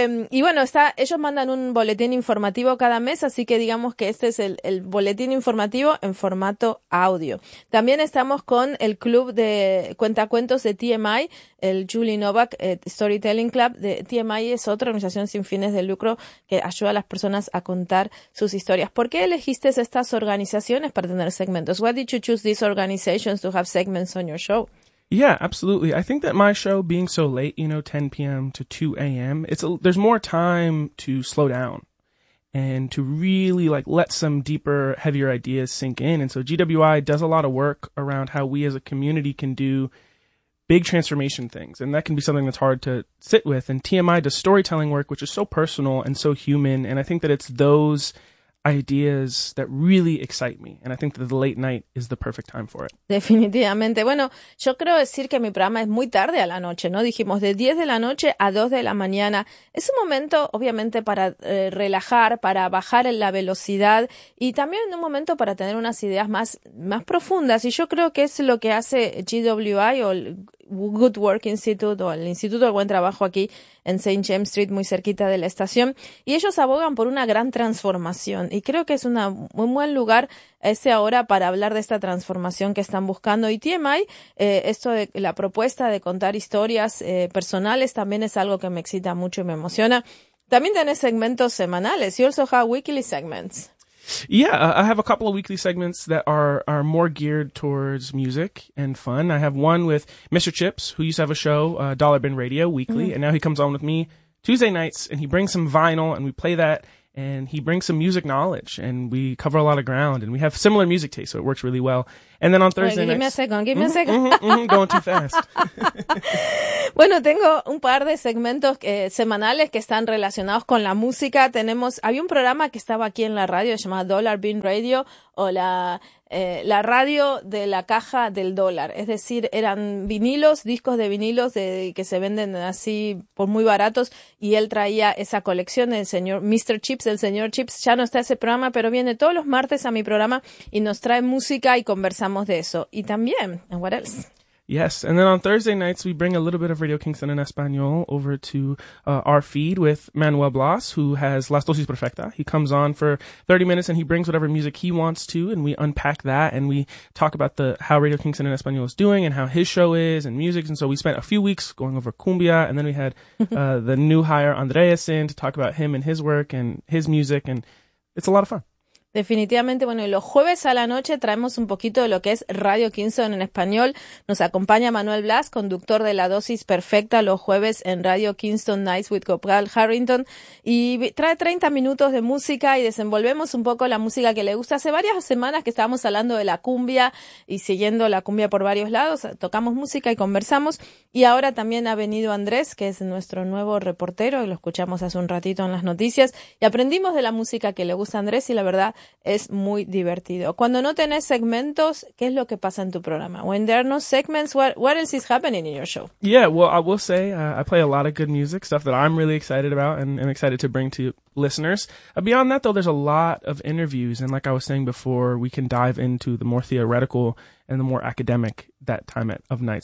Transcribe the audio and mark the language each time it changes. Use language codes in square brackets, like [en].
[es] y bueno, ellos mandan un boletín informativo cada mes, así que digamos que este es el boletín informativo en formato audio. También estamos con el club de cuentacuentos de TMI, el Julie Novak Storytelling Club de TMI. Es otra organización sin fines de lucro que ayuda a las personas a contar sus historias. ¿Por qué elegiste estas organizaciones para tener segmentos? [en] Why did you choose these organizations to have segments on your show? Yeah, absolutely. I think that my show being so late, you know, 10 p.m. to 2 a.m., there's more time to slow down and to really like let some deeper, heavier ideas sink in. And so GWI does a lot of work around how we as a community can do big transformation things. And that can be something that's hard to sit with. And TMI does storytelling work, which is so personal and so human. And I think that it's those ideas that really excite me, and I think that the late night is the perfect time for it. [es] Definitivamente. Bueno, yo creo decir que mi programa es muy tarde a la noche, ¿no? Dijimos de 10 de la noche a 2 de la mañana. Es un momento, obviamente, para relajar, para bajar en la velocidad y también un momento para tener unas ideas más profundas. Y yo creo que es lo que hace GWI o el Good Work Institute o el Instituto del Buen Trabajo aquí en St. James Street, muy cerquita de la estación. Y ellos abogan por una gran transformación. Y creo que es un muy buen lugar ese ahora para hablar de esta transformación que están buscando. Y TMI, esto de la propuesta de contar historias personales también es algo que me excita mucho y me emociona. También tenés segmentos semanales. [en] You also have weekly segments. Yeah, I have a couple of weekly segments that are more geared towards music and fun. I have one with Mr. Chips, who used to have a show, Dollar Bin Radio, weekly. Mm-hmm. And now he comes on with me Tuesday nights, and he brings some vinyl, and we play that. And he brings some music knowledge, and we cover a lot of ground. And we have similar music taste, so it works really well. And then on Thursday nights... Give me a second. Going too fast. [es] Bueno, tengo un par de segmentos semanales que están relacionados con la música. Había un programa que estaba aquí en la radio llamado Dollar Bin Radio, o la radio de la caja del dólar. Es decir, eran vinilos, discos de vinilos que se venden así por muy baratos, y él traía esa colección, el señor Chips. Ya no está ese programa, pero viene todos los martes a mi programa y nos trae música y conversamos de eso. Y también, [en] and what else? Yes, and then on Thursday nights, we bring a little bit of Radio Kingston en Español over to our feed with Manuel Blas, who has Las Dosis Perfecta. He comes on for 30 minutes, and he brings whatever music he wants to, and we unpack that, and we talk about how Radio Kingston en Español is doing and how his show is and music. And so we spent a few weeks going over cumbia, and then we had the new hire Andreas in to talk about him and his work and his music, and it's a lot of fun. [es] Definitivamente, bueno, y los jueves a la noche traemos un poquito de lo que es Radio Kingston en español. Nos acompaña Manuel Blas, conductor de La Dosis Perfecta los jueves en Radio Kingston Nights with Copal Harrington, y trae 30 minutos de música y desenvolvemos un poco la música que le gusta. Hace varias semanas que estábamos hablando de la cumbia y siguiendo la cumbia por varios lados, tocamos música y conversamos, y ahora también ha venido Andrés, que es nuestro nuevo reportero, y lo escuchamos hace un ratito en las noticias, y aprendimos de la música que le gusta a Andrés, y la verdad es muy divertido. Cuando no tenés segmentos, ¿qué es lo que pasa en tu programa? [en] When there are no segments, what else is happening in your show? Yeah, well, I will say I play a lot of good music, stuff that I'm really excited about and I'm excited to bring to listeners. Beyond that, though, there's a lot of interviews, and like I was saying before, we can dive into the more theoretical and the more academic that time of night.